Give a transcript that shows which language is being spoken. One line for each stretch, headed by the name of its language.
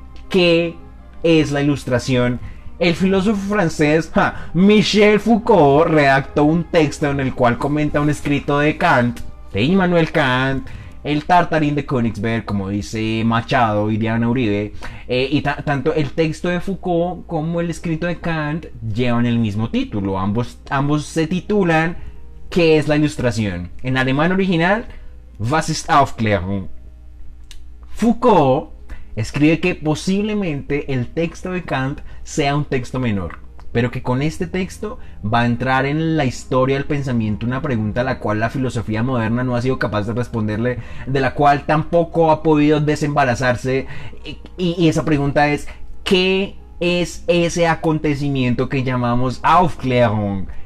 Spanish: ¿Qué es la Ilustración? El filósofo francés Michel Foucault redactó un texto en el cual comenta un escrito de Kant, de Immanuel Kant, el Tartarín de Königsberg, como dice Machado y Diana Uribe, y tanto el texto de Foucault como el escrito de Kant llevan el mismo título. Ambos se titulan ¿Qué es la Ilustración? En alemán original,
German: Was ist Aufklärung?
Spanish: Foucault escribe que posiblemente el texto de Kant sea un texto menor, pero que con este texto va a entrar en la historia del pensamiento una pregunta a la cual la filosofía moderna no ha sido capaz de responderle, de la cual tampoco ha podido desembarazarse, y esa pregunta es ¿qué es ese acontecimiento que llamamos Aufklärung?